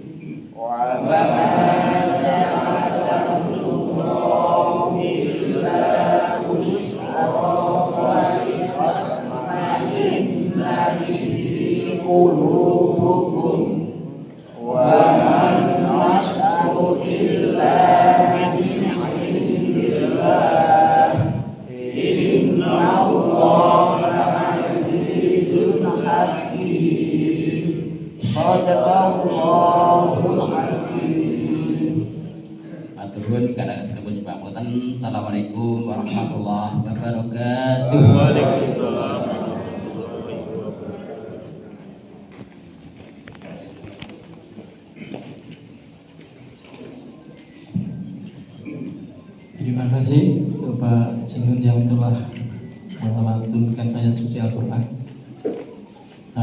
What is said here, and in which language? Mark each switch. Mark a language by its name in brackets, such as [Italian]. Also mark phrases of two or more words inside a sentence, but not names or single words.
[Arabic] وقلوبكم وما النصر إلا من عند الله إن الله عزيز حكيم. صدق الله العظيم. Aturun kadang sebut pamoten. السلام عليكم ورحمة الله وبركاته. Waalaikumsalam. [Indonesian] Terima kasih Bapak Jingun yang telah melantunkan ayat suci Al-Quran.